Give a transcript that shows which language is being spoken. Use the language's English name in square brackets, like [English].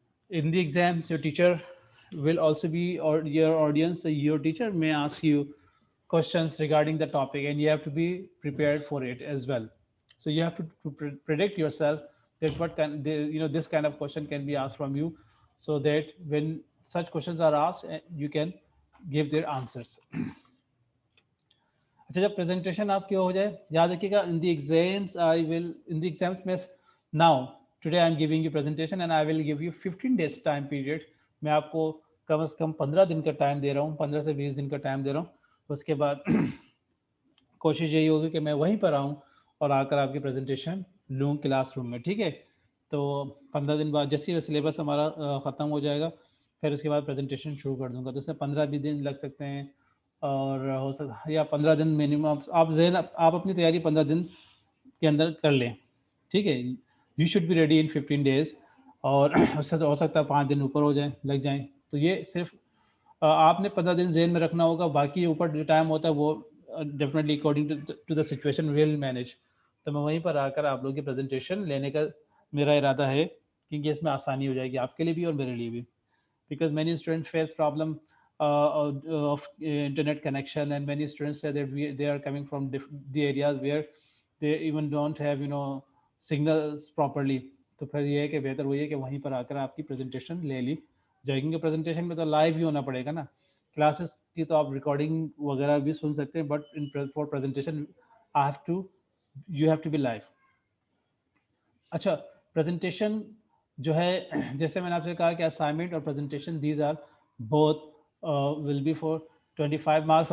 [English] In the exams, your teacher will also be, or your audience, your teacher may ask you questions regarding the topic, and you have to be prepared for it as well. So you have to predict yourself that what can this kind of question can be asked from you, so that when such questions are asked, you can give their answers. [Hindi] अच्छा, जब presentation आपकी हो जाए, याद रखिएगा, [English] In the exams I will, in the exams में, now today I am giving you presentation and I will give you 15 days time period. [Hindi] मैं आपको कम से कम 15 दिन का टाइम दे रहा हूँ, 15 से 20 दिन का टाइम दे रहा हूँ. उसके बाद कोशिश यही होगी कि मैं वहीं पर आऊँ और आकर आपकी प्रेजेंटेशन लूँ क्लासरूम में. ठीक है, तो 15 दिन बाद जैसे ही सिलेबस हमारा ख़त्म हो जाएगा, फिर उसके बाद प्रेजेंटेशन शुरू कर दूंगा. तो उसमें 15-20 दिन लग सकते हैं, और हो सकता, या 15 दिन मिनिमम. आप जहन, आप अपनी तैयारी 15 दिन के अंदर कर लें. ठीक है, [English] You should be ready in 15 days. [Hindi] और उससे हो सकता है 5 दिन ऊपर हो जाए, लग जाएं. तो ये सिर्फ आपने 15 दिन जेन में रखना होगा. बाकी ऊपर जो टाइम होता है वो definitely [English] According to the situation will manage. [Hindi] तो मैं वहीं पर आकर आप लोगों की प्रेजेंटेशन लेने का मेरा इरादा है, क्योंकि इसमें आसानी हो जाएगी आपके लिए भी और मेरे लिए भी. [English] Because many students face problem of internet connection, and many students say that they are coming from the areas where they even don't have signals properly. [Hindi] तो फिर ये है कि बेहतर वही है कि वहीं पर आकर आपकी प्रेजेंटेशन ले ली जाएगी, क्योंकि प्रेजेंटेशन में तो लाइव ही होना पड़ेगा ना. क्लासेस की तो आप रिकॉर्डिंग वगैरह भी सुन सकते हैं, [English] But in for presentation I have to you have to be live. [Hindi] अच्छा, प्रेजेंटेशन जो है, जैसे मैंने आपसे कहा कि असाइनमेंट और presentation [English] These are both will be for 25 marks.